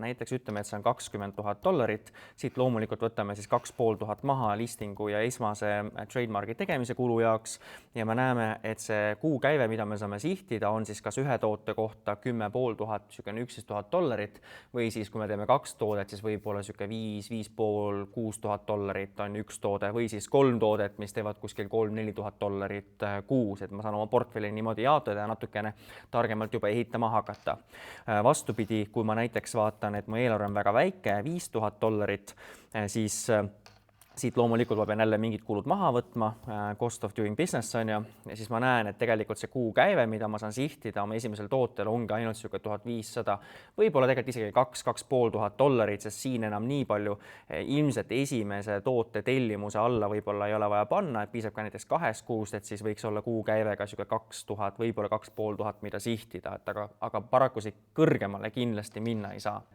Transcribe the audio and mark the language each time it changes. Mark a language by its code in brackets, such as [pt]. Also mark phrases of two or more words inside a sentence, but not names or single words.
[et] Näiteks ütleme, et see on $20 000. Siit loomulikult võtame siis 2500 maha listingu ja esmase trademarki tegemise kulu jaoks ja me näeme, et see kuukäive, mida me saame sihtida, on siis kas ühe toote kohta 10 500, sükene $11 000 või siis kui me teeme 2 toodet, siis võib-olla siuke 5, 5,5, $6000 on üks toode või siis 3 toodet, mis teevad kuskil $3, 4000 kuus, et ma saan oma portfelli niimoodi jaotada ja natukene targemalt juba ehitama hakata. Vastupidi, kui ma näiteks vaatan, et mu eelarve on väga väike, $5000, siis Siit loomulikult ma pean jälle mingid kulud maha võtma, [en] cost of doing business [et] on ju, ja siis ma näen, et tegelikult see kuukäive, mida ma saan sihtida oma esimesel tootel, ongi ainult sihuke 1500, võib-olla tegelikult isegi $2500, sest siin enam nii palju ilmselt esimese toote tellimuse alla võib-olla ei ole vaja panna, et piisab ka näiteks 2 kuust, et siis võiks olla kuukäivega sihuke 2000, võib-olla 2500, mida sihtida, et aga paraku siit kõrgemale kindlasti minna ei saa.